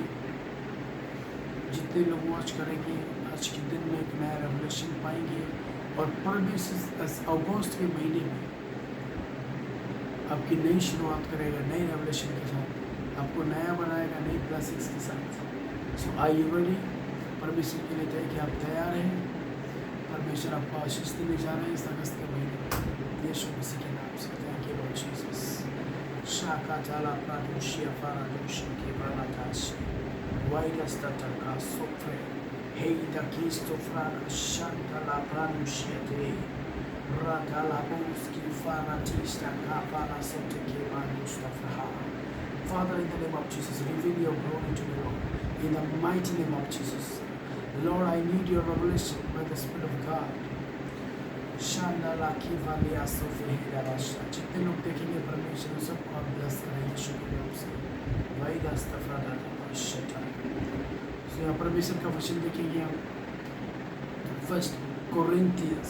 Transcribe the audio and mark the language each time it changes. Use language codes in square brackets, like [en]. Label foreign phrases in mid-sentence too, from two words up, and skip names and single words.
[hi] जितने लोग वॉच करेंगे आज के दिन में एक नया रेवलेशन पाएंगे और परमेश्वर अगस्त के महीने में आपकी नई शुरुआत करेगा, नई रेवलेशन के साथ आपको नया बनाएगा, नई ब्लेसिंग्स के साथ। [en] So are you ready? [hi] परमेश्वर के लिए तय कि आप तैयार हैं। परमेश्वर आपको आशीष देने जा रहे हैं इस अगस्त के महीने यीशु मसीह के नाम से। [en] Thank you Lord Jesus. शाका जाला प्रादुष्य फारादुष्य के बालाकाश वाइरस्ता तका सोफ्रे हे दकिस्तो फ्राना शांतला प्रादुष्य ते राकाला बोस्की फाराटिस्टा कापाला सोते के बानुष्टा फ्रा। Father, in the name of Jesus, reveal your glory to me, Lord. In the mighty name of Jesus. Lord, I need your revelation by the Spirit of God. [hi] जितने लोग देखेंगे परमेश्वर सबको आप ब्लेस करें यीशु के नाम से। तो यहाँ परमेश्वर का वचन देखेंगे हम 1 कोरिन्थियंस।